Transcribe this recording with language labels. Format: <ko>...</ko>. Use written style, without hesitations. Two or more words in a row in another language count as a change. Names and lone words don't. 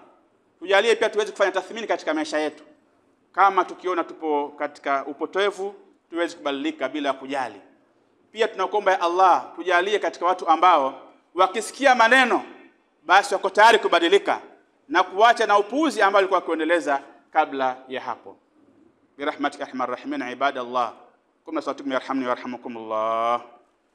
<sw>Tujalie pia tuweze kufanya tathmini katika maisha yetu. Kama tukiona tupo katika upotevu, tuweze kubadilika bila kujali. Pia tunakuomba Allah tujalie katika watu ambao wakisikia maneno basi wako tayari kubadilika na kuacha na upuuzi ambao alikuwa kuendeleza kabla ya hapo.</sw> <ar>برحمتك ارحم الراحمين. عباد الله قمنا صلاتكم يرحمني ويرحمكم الله.</ar>